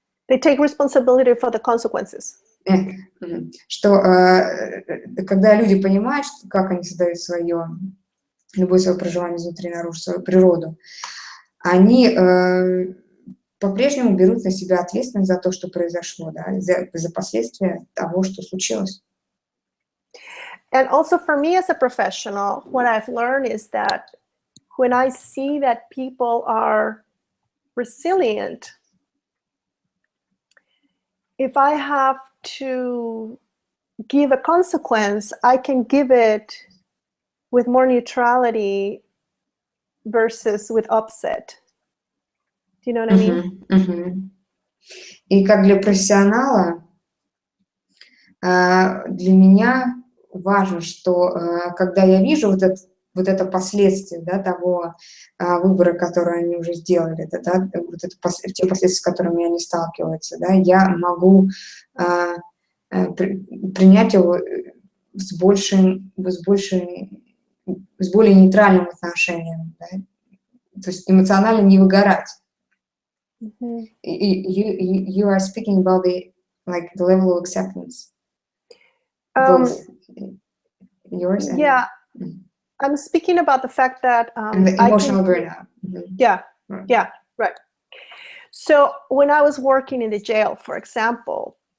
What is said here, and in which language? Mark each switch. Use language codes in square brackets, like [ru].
[en] They take responsibility for the consequences. [ru] Что когда люди понимают, как они создают любое свое проживание изнутри наружу, свою природу, они по-прежнему берут на себя ответственность за то, что произошло, да, за последствия того, что случилось. [en] And also for me as a professional, what I've learned is that when I see that people are resilient, if I have to give a consequence, I can give it with more neutrality versus with upset. Do you know what I mean? [ru] И как для профессионала, для меня важно, что когда я вижу вот это последствие, да, того выбора, который они уже сделали, да, те последствия, с которыми они сталкиваются, да, я могу принять его с более нейтральным отношением, да, то есть эмоционально не выгорать. [en] You are speaking about the level of acceptance. Both yours and I'm speaking about the fact that and the emotional burnout. Right. So when I was working in the jail, for example,